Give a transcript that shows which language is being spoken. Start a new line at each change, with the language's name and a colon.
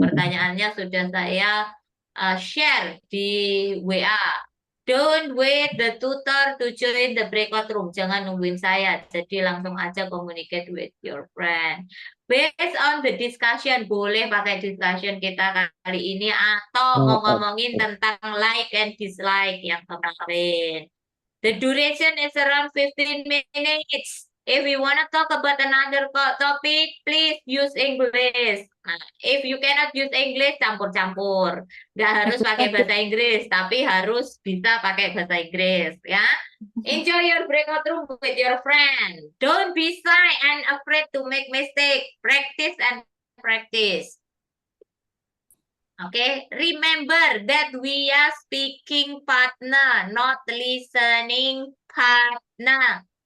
Indonesian: Pertanyaannya sudah saya share di WA.
English: Don't wait the tutor to join the breakout room.
Indonesian: Jangan nungguin saya. Jadi langsung aja
English: communicate with your friend. Based on the discussion,
Indonesian: boleh pakai discussion kita kali ini atau mau ngomongin tentang
English: like and dislike
Indonesian: yang kemarin.
English: The duration is around 15 minutes. If you want to talk about another topic, please use English. Nah, if you cannot use English,
Indonesian: campur-campur. Nggak harus pakai bahasa Inggris, tapi harus bisa pakai bahasa Inggris, ya.
English: Enjoy your breakout room with your friend. Don't be shy and afraid to make mistake. Practice and practice. Okay, remember that we are speaking partner, not listening partner.